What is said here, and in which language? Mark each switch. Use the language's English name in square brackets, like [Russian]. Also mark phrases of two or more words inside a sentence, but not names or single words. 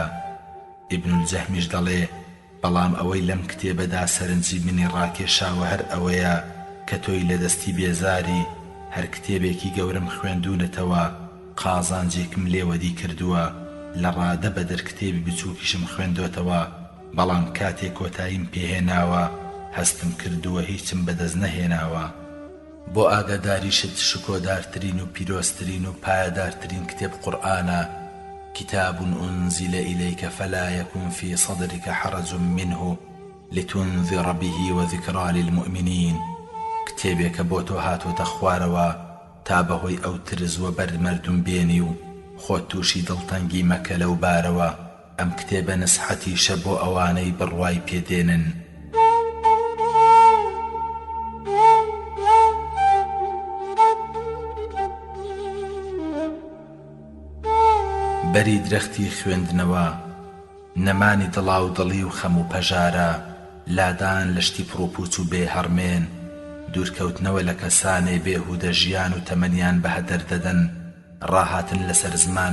[Central Kurdish] ئیبن الجەهمیش دەڵێ بەڵام ئەوەی لەم کتێبەدا سەرنجی منی ڕاکێشاوە هەر ئەوەیە کە تۆی لە دەستی بێزاری هەر کتێبێکی گەورم خوێندوونەتەوە قازانجێکم لێوەدی کردووە، لە ڕادە بەدەر کتێبی بچووکیشم خوێندۆتەوە، بەڵام کاتێک کۆتاییم پێهێناوە هەستم کردووە هیچم بەدەست نەهێناوە. بۆ ئاگاداریشت شکۆدارترین و پیرۆسترین و پایەدارترین کتێب قورئانە. [Arabic] كتاب أنزل إليك فلا يكن في صدرك حرج منه لتنذر به وذكرى للمؤمنين. [Central Kurdish] کتێبێکە بۆ تۆ هاتوۆتە خوارەوە تا بەهۆی ئەو ترز و بەرد مەردوم بێنی و خۆت تووشی دڵتەنگی مەکە لەو بارەوە. ئەم کتێبە نسحەتیشە بۆ ئەوانەی بڕوای پێدێنن. بەری درەختی خوێندنەوە نەمانی دڵا و دڵی و خەم و پەژارە، لادان لەشتی پڕوپوچ و بێ هەڕمێن، دوورکەوتنەوە لە کەسانێ بێهودە ژیان و تەمەنیان بە هەدەر دەدەن، ڕاهاتن لەسەر زمان